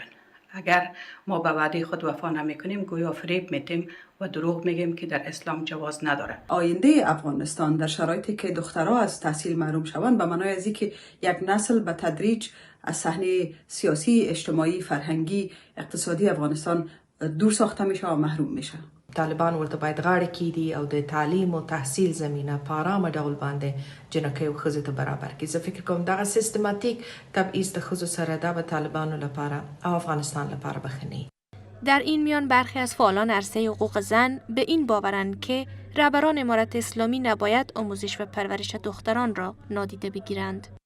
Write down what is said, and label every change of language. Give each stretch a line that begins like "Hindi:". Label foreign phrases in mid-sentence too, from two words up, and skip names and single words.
Persian: اگر ما به وعده خود وفا نمیکنیم گویا فریب میتیم و دروغ میگیم که در اسلام جواز نداره. آینده افغانستان در شرایطی که دخترها از تحصیل محروم شوند به معنای از اینکه یک نسل به تدریج از صحنه سیاسی، اجتماعی، فرهنگی، اقتصادی افغانستان دور ساخته میشه و محروم میشه.
Pashto: طالبان ورته باید غاړه کیدي او د تعلیم او تحصیل زمینه په آرامه ډول باندې جنکۍ او ښځو ته برابر کړي. زه فکر کوم دغه سیستماتیک تبعیض د ښځو سره دا به طالبانو لپاره او افغانستان لپاره بخنی.
Persian: در این میان برخی از فعالان عرصه حقوق زن به این باورند که رهبران امارت اسلامی نباید آموزش و پرورش دختران را نادیده بگیرند.